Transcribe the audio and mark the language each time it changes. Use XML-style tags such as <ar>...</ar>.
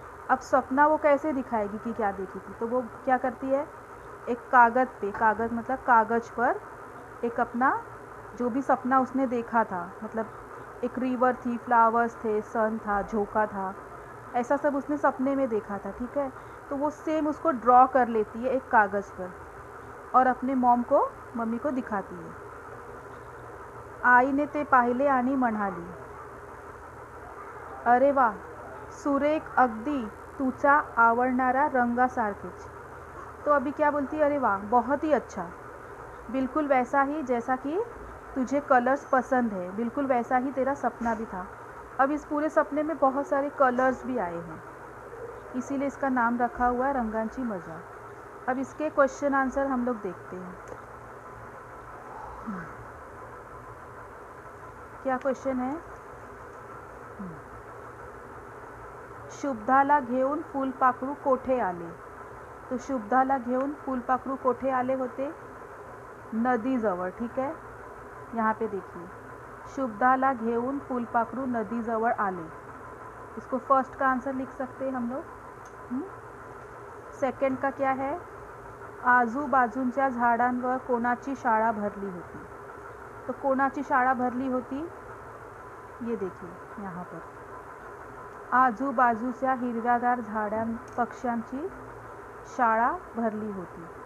<hi>अब सपना वो कैसे दिखाएगी कि क्या देखी थी? तो वो क्या करती है, एक कागज़ पे, कागज़ मतलब कागज़ पर एक अपना जो भी सपना उसने देखा था, मतलब एक रिवर थी, फ्लावर्स थे, सन था, झोंका था, ऐसा सब उसने सपने में देखा था, ठीक है। तो वो सेम उसको ड्रॉ कर लेती है एक कागज़ पर और अपने मम्मी को दिखाती है।</hi> <mr>आईने ते पाहिले आणि म्हणाली, अरे वा, सुरेख, अगदी तुझा आवडणारा रंगासारखेच।</mr> <hi>तो अभी क्या बोलती है, अरे वाह, बहुत ही अच्छा, बिल्कुल वैसा ही जैसा कि तुझे कलर्स पसंद है, बिल्कुल वैसा ही तेरा सपना भी था। अब इस पूरे सपने में बहुत सारे कलर्स भी आए हैं, इसीलिए इसका नाम रखा हुआ है रंगांची मजा। अब इसके क्वेश्चन आंसर हम लोग देखते हैं। क्या क्वेश्चन है?</hi> <mr>शुभदाला घेऊन फुलपाखरू कोठे आले? तो शुभदाला घेऊन फुलपाखरू कोठे आले होते? नदीजवळ,</mr> <hi>ठीक है। यहाँ पे देखिए,</hi> <mr>शुभदाला घेऊन फुलपाखरू नदीजवळ आले।</mr> <hi>इसको फर्स्ट का आंसर लिख सकते हैं हम लोग। सेकंड का क्या है?</hi> <mr>आजूबाजूंच्या झाडांवर कोणाची शाळा भरली होती? तो कोणाची शाळा भरली होती,</mr> <hi>ये देखिए यहाँ पर,</hi> <mr>आजूबाजूच्या हिरव्यागार झाडां पक्ष्यांची शाळा भरली होती।</mr>